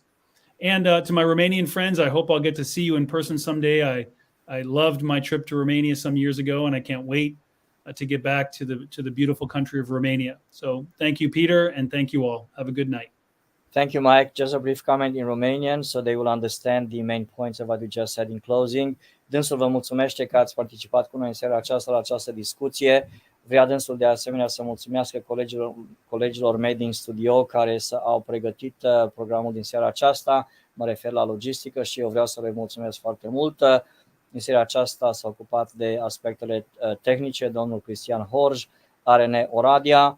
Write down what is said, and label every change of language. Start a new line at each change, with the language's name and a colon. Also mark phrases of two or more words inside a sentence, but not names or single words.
English: And to my Romanian friends, I hope I'll get to see you in person someday. I loved my trip to Romania some years ago, and I can't wait to get back to the beautiful country of Romania. So thank you, Peter, and thank you all. Have a good night. Thank you, Mike. Just a brief comment in Romanian so they will understand the main points of what you just said in closing.
Romanian: Dânsul vă mulțumește că ați participat cu noi în seara aceasta la această discuție. Vrea dânsul de asemenea să mulțumească colegilor mei din studio care au pregătit programul din seara aceasta. Mă refer la logistică și eu vreau să le mulțumesc foarte mult. În seara aceasta s-a ocupat de aspectele tehnice domnul Cristian Horj, ARN Oradea.